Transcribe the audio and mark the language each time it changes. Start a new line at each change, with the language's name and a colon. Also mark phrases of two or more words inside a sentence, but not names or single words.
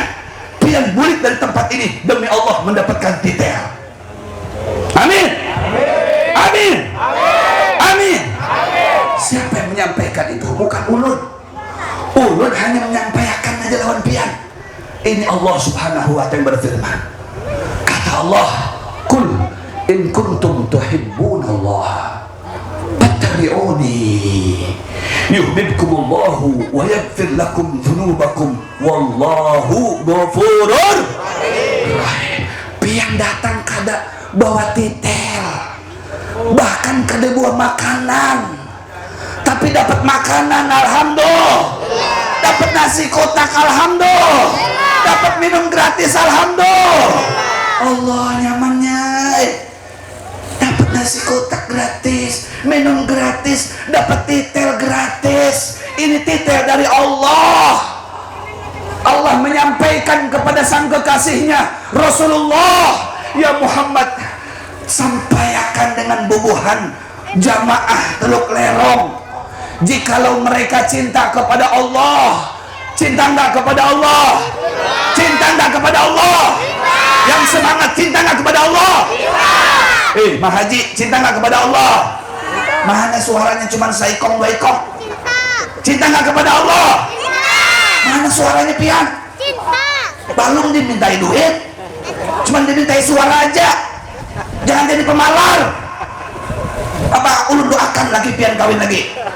Banjar: Pian bulik
Indonesian: dari tempat ini demi Allah mendapatkan titel. Amin. Amin. Amin. Siapa yang menyampaikan itu? Bukan ulun. Ulun hanya menyampaikan aja lawan pian. Ini Allah
Arabic: سبحانه وتعالى
Indonesian: berfirman.
Arabic: Kata Allah, "قل إن كنتم تحبون الله فاتبعوني يحببكم الله ويغفر لكم ذنوبكم والله غفور رحيم."
Banjar: Pian datang kada bawa titel,
Indonesian: bahkan kada bawa makanan, tapi dapat makanan alhamdulillah, dapat nasi kotak alhamdulillah, dapat minum gratis alhamdulillah. Allah nyamannya, dapat nasi kotak gratis, minum gratis, dapat titel gratis. Ini titel dari Allah. Allah menyampaikan kepada sang kekasihnya Rasulullah, ya Muhammad, sampaikan dengan bubuhan jamaah Teluk Lerong, jikalau mereka cinta kepada Allah. Cinta enggak kepada Allah? Cinta enggak kepada Allah? Yang semangat, cinta enggak kepada Allah? Mah Haji, cinta enggak kepada Allah? Mana suaranya cuma saikong baikong? Cinta enggak kepada Allah? Mana suaranya pian? Cinta. Belum dimintai duit, cuma dimintai suara aja. Jangan jadi pemalar. Apa ulun doakan lagi pian kawin lagi?